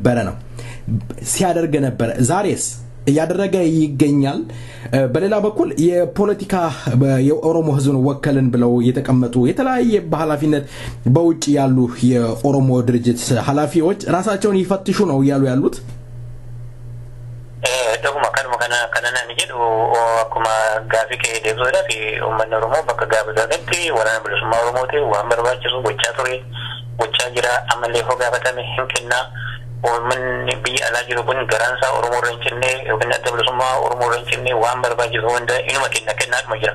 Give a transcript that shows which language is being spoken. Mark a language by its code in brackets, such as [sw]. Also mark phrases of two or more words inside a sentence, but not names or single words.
[am] ነበር። ዛሬስ እያደረገ ይገኛል። በሌላ በኩል የፖለቲካ የኦሮሞ ህዝብን ወከልን ብለው የተቀመጡ የተለያየ በኃላፊነት በውጭ ያሉ የኦሮሞ ድርጅት ኃላፊዎች ራሳቸውን ይፈትሹ ነው ያሉት። [om] Doguma kanana ni jedhu akkuma gaafii kee deebisuudhaaf uummanni Oromoo bakka gaafatametti waraana bilisummaa Oromooti waan barbaachisu gochaa jira. Ammallee hoo gaafatame hin kenna. Uummanni biyya alaa jiru kun garaan isaa Oromoo irra hin cinne yookiin adda bilisummaa Oromoo irra hin cinne waan barbaachisu hunda inuma kennaadhuma jira.